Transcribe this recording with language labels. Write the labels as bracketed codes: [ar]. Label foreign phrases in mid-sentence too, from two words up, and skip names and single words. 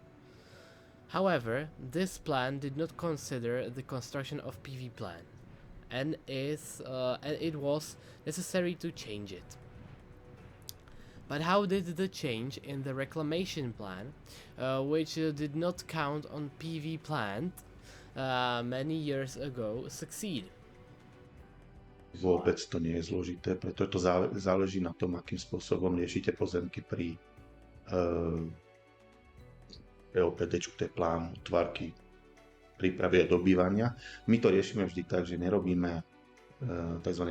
[en] However, this plan did not consider the construction of PV plant, and it was necessary to change it. But how did the change in the reclamation plan, which did not count on PV plant many years ago, succeed? [sk] Vôbec to nie je zložité, pretože to záleží na tom, akým spôsobom riešite pozemky pri POPD, to je plán útvarky prípravy a dobývania. My to riešime vždy tak, že nerobíme tzv.